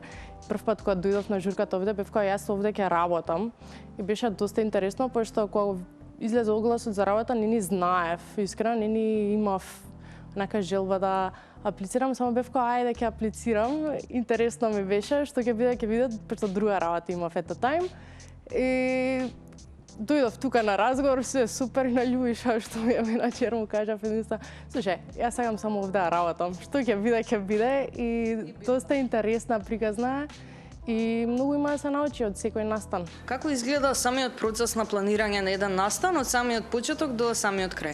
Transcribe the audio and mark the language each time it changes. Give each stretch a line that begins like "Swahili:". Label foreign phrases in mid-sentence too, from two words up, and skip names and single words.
Macedonian: Прв пат кога дојдов на журката овде, бев кога јас овде ќе работам и беше доста интересно пошто кога излезе огласот за работа не ни знаев, искрено не ни имав нака желба да аплицирам, само бев кога ајде ќе аплицирам. Интересно ми беше што ќе биде, пошто друга работа имав
English: at the time.
Macedonian: И дојдов тука на разговор, се супер налюбиша што ми е менаџер, му кажав единствено, слушај, јас сакам само овде да работам, што ќе биде и доста интересна приказна и многу има да се научи од секој настан. Како изгледа самиот процес на планирање на еден настан од самиот почеток до самиот крај?